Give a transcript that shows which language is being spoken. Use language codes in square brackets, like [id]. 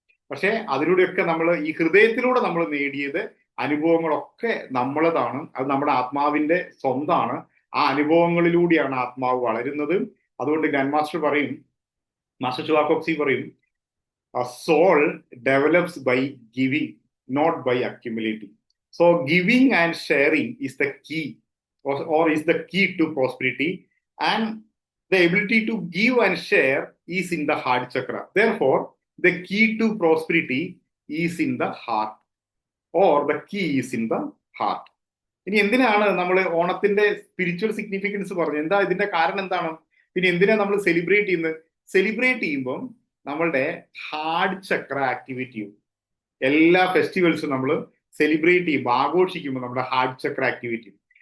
[ml] പക്ഷെ അതിലൂടെയൊക്കെ നമ്മൾ ഈ ഹൃദയത്തിലൂടെ നമ്മൾ നേടിയത് അനുഭവങ്ങളൊക്കെ നമ്മളതാണ്. അത് നമ്മുടെ ആത്മാവിന്റെ സ്വന്തമാണ്. ആ അനുഭവങ്ങളിലൂടെയാണ് ആത്മാവ് വളരുന്നത്. അതുകൊണ്ട് ഗ്രാൻഡ് മാസ്റ്റർ പറയും, മാസ്റ്റർ ചുവാക്കോക്സി പറയും, [en] Soul develops by giving, not by accumulating. So giving and sharing is the key, or is the key to prosperity, and the ability to give and share is in the heart chakra. Therefore, the key to prosperity is in the heart, or the key is in the heart. [ml] ഇനി എന്തിനാണ് നമ്മൾ ഓണത്തിന്റെ spiritual significance പറഞ്ഞത്? എന്താ ഇതിന്റെ കാരണം എന്താണ്? പിന്നെ എന്തിനാ നമ്മൾ സെലിബ്രേറ്റ് ചെയ്യുന്നത്? സെലിബ്രേറ്റ് ചെയ്യുമ്പോൾ നമ്മളുടെ ഹാർട്ട് ചക്ര ആക്ടിവേറ്റ് ചെയ്യും. എല്ലാ ഫെസ്റ്റിവൽസും നമ്മൾ സെലിബ്രേറ്റ് ചെയ്യുമ്പോൾ, ആഘോഷിക്കുമ്പോൾ നമ്മുടെ ഹാർട്ട് ചക്ര ആക്ടിവേറ്റ് ചെയ്യും.